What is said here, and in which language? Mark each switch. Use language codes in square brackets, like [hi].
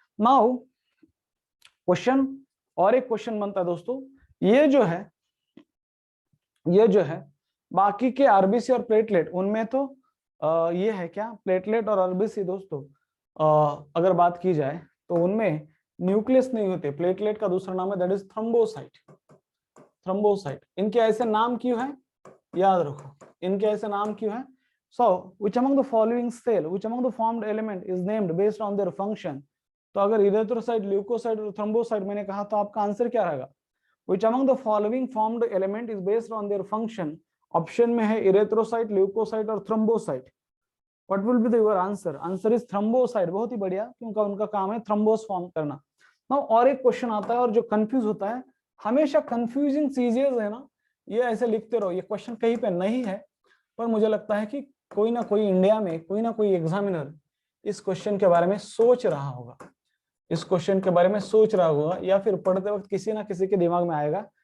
[hi] Now question, और एक question बनता है दोस्तों, ये जो है बाकी के आरबीसी और प्लेटलेट, उनमें तो ये है क्या, प्लेटलेट और आरबीसी दोस्तों, अगर बात की जाए तो उनमें न्यूक्लियस नहीं होते। प्लेटलेट का दूसरा नाम है दैट इज थ्रोम्बोसाइट, थ्रोम्बोसाइट। इनके ऐसे नाम क्यों है, याद रखो, इनके ऐसे नाम क्यों है। [en] So which among the following cell, which among the formed element is named based on their function? [hi] तो अगर इरेथ्रोसाइट, ल्यूकोसाइट और थ्रोम्बोसाइट मैंने कहा, तो आपका आंसर क्या रहेगा, which among the following formed element is based on their function? Option में है इरेथ्रोसाइट, ल्यूकोसाइट और thrombocyte. [en] What will be your answer? Answer is thrombocyte. [hi] बहुत ही बढ़िया, क्योंकि उनका काम है थ्रोम्बोस फॉर्म करना। Now और एक क्वेश्चन आता है, और जो कंफ्यूज होता है, हमेशा कंफ्यूजिंग चीजें है ना, ये ऐसे लिखते रहो, ये क्वेश्चन कहीं पे नहीं है, पर मुझे लगता है कि कोई ना कोई इंडिया में कोई ना कोई एग्जामिनर इस क्वेश्चन के बारे में सोच रहा होगा, इस क्वेश्चन के बारे में सोच रहा होगा, या फिर पढ़ते वक्त किसी ना किसी के दिमाग में आएगा।